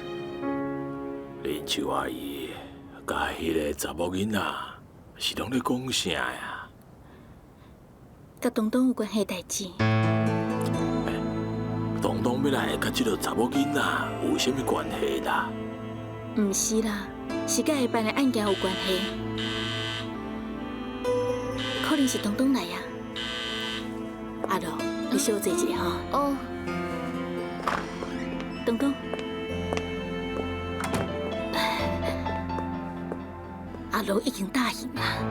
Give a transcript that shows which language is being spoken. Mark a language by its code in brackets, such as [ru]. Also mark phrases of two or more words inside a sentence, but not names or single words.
[nan] 林秋阿姨，甲迄个查某囡仔是拢咧讲啥呀？甲东东有关系代志。东东要来甲这个查某囡仔有啥物关系啦？毋是啦，是甲下办的案件有关系。可能是东东来啊。阿罗，你小坐一下吼。哦。东东，阿罗已经答应啦。